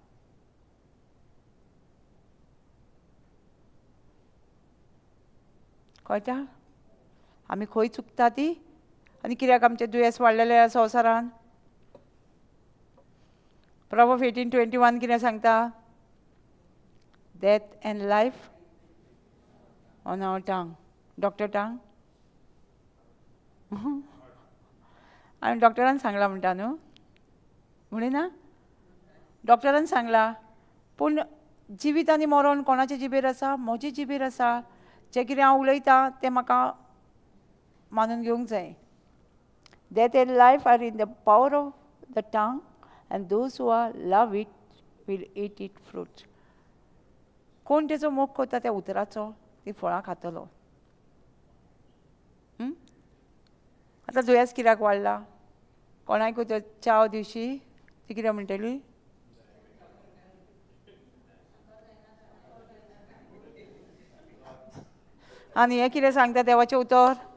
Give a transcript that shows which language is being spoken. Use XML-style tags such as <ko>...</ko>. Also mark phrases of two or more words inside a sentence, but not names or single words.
<kok>कळटा आमी खंय चुकता ती आनी कित्याक आमचें दुयेंस वाडलेलें आसा संवसारान. Proverbs 18:21 कितें सांगता?</kok> <en>Death and life on our tongue.</en> <kok>डॉक्टर टांग आनी डॉक्टरान सांगला म्हणटा न्हू म्हणी ना. डॉक्टरान सांगला पूण जिवीत आनी मरण कोणाचे जिबेर आसा? म्हजे जिबेर आसा. जें कितें हांव उलयतां तें म्हाका मानून घेवंक जाय.</kok> <en>Death and life are in the power of the tongue, and those who love it will eat its fruit.</en> <kok>कोण तेचो मोग करता त्या उतराचो ती फळां खातलो. आतां दुयेंस कित्याक वाडला? कोणाकूय तर चाव दिवशी ती कितें म्हणटली? आनी हें कितें सांगता देवाचें उतर?</kok>